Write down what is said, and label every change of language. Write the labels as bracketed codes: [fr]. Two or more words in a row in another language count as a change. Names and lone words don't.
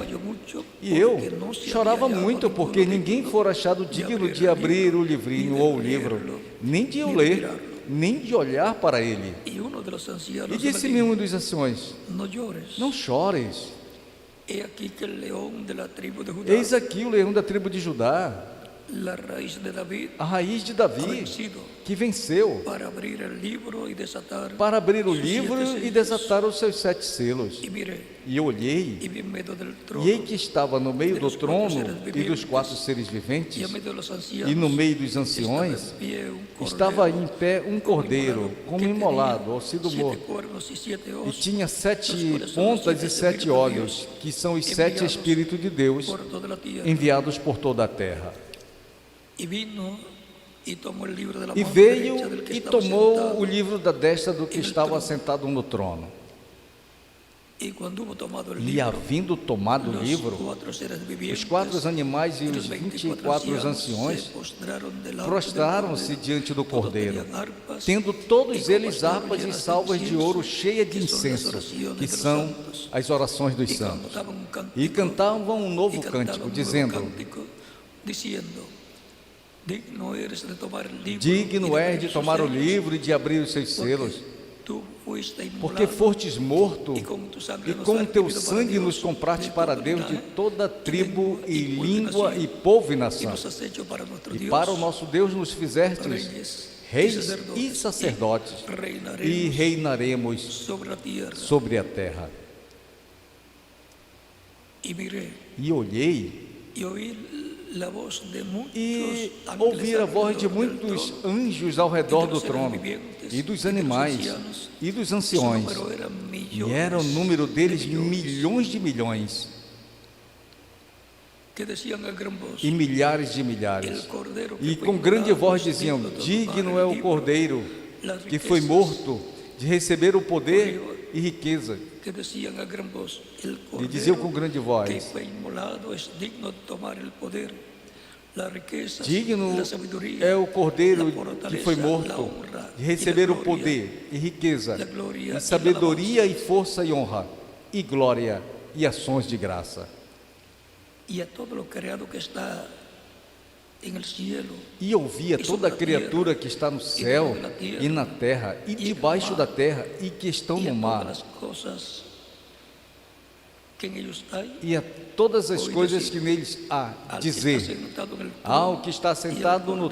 [pt] E eu chorava muito, porque ninguém fora achado digno de abrir o livrinho ou o livro, nem de o ler, nem de olhar para ele. E disse-me um dos anciões: não chores. Eis aqui o leão da tribo de Judá, [es] la raíz de David [pt] a raiz de ha Davi, [es] vencido [pt] que venceu [es] para abrir el libro y desatar [pt] para abrir o [es] sus [pt] livro 7 e [es] sellos. [pt] desatar os seus 7 selos. [es] Y miré, [pt] E eu olhei, [es] y vi en medio del trono, [pt] e eis que estava no meio do trono e dos 4 seres [es] y [pt] viventes, [es] en medio de los [pt] e [es] ancianos, [pt] no meio dos [es] estaba [pt] anciões, [es] en pie un [pt] estava [es] cordero [pt] em pé um cordeiro, como imolado, ao sido 7 morto, [es] cuernos y 7 [pt] e [es] ojos, [pt] tinha 7 pontas e 7 olhos, que são os 7 Espíritos de Deus [es] por toda la tierra. [pt] enviados por toda a terra. [es] Y vino y tomó el libro de la [pt] E [es] mano [pt] veio [es] derecha del que [pt] e [es] estaba [pt] tomou [es] sentado. [pt] o livro da destra do que estava sentado no trono. [es] Y cuando hubo tomado el [pt] E [es] libro, [pt] havendo tomado o [es] los [pt] livro, [es] 4 seres [pt] os [es] vivientes [pt] 4 animais e [es] y [pt] os [es] los [pt] 24 anciões [es] se postraron delante [pt] prostraram-se [es] del [pt] diante do [es] Todos [pt] Cordeiro, [es] tenían arpas [pt] tendo [es] y [pt] todos [es] copas [pt] eles [es] de oro [pt] harpas e [es] llenas de [pt] salvas de ouro [es] incienso, [pt] cheias de [es] que son las [pt] incenso, [es] oraciones [pt] que [es] de los [pt] são [es] santos. [pt] as orações dos [es] Y [pt] santos. [es] cantaban un cántico, [pt] E cantavam um novo [es] y cantaban [pt] cântico, [es] un nuevo [pt] dizendo: [es] cántico, diciendo, digno eres de tomar el libro [pt] Digno [es] y de [pt] és [es] abrir [pt] de [es] sus [pt] tomar o [es] sellos, [pt] livro e de abrir os seus selos, [es] tú fuiste [pt] porque [es] inmolado, [pt] fostes morto, [es] y con tu sangre [pt] e [es] nos [pt] com [es] has [pt] o teu [es] adquirido para [pt] sangue [es] Dios [pt] nos compraste [es] de [pt] para [es] toda [pt] Deus de [es] linaje, [pt] toda tribo e [es] lengua y [pt] língua [es] nación, [pt] e povo e [es] y [pt] nação. [es] nos has hecho para nuestro [pt] E [es] Dios [pt] para o nosso Deus nos fizestes [es] reyes [pt] reis e sacerdotes, e [es] reinaremos [pt] reinaremos [es] sobre la tierra. [pt] sobre a terra. [es] Y miré [pt] E olhei [es] y oí la voz de muchos [pt] e [es] ángeles [pt] ouvi a voz de [es] alrededor del [pt] muitos [es] trono, [pt] anjos ao redor e do dos seres trono, viventes, e dos e dos animais, [es] ancianos. [pt] e dos [es] Su [pt] anciões, [es] número era [pt] e [es] millones [pt] era o número deles [es] de millones, [pt] milhões de milhões, [es] que decían a gran voz, [pt] e milhares de [es] el [pt] milhares, [es] cordero que [pt] e foi com grande [es] inmolado [pt] voz [es] es [pt] diziam: [es] digno de [pt] digno [es] tomar [pt] é [es] el [pt] o [es] libro, [pt] Cordeiro [es] las [pt] que foi [es] riquezas, [pt] morto de receber o poder e riqueza. [es] que decían a gran voz, el [pt] E diziam com [es] cordero [pt] grande [es] que [pt] voz: [es] fue inmolado es digno de tomar el poder, la riqueza, [pt] digno [es] la sabiduría, [pt] é o Cordeiro [es] la [pt] que [es] fortaleza, [pt] foi [es] la [pt] morto [es] honra [pt] de [es] y [pt] receber [es] la [pt] o [es] gloria, [pt] poder e riqueza, [es] la gloria [pt] e [es] y la [pt] sabedoria [es] alabanza. [pt] e força e honra, e glória e ações de graça. [es] Y a todo lo creado que está en el cielo, [pt] E ouvia toda a criatura que está no céu e na terra e debaixo da terra e que estão [es] y a [pt] no [es] todas [pt] mar, [es] las cosas que en ellos hay, [pt] e a todas as coisas que neles há, [es] al que está [pt] dizer: [es] sentado en el [pt] ao [es] trono [pt] que está sentado no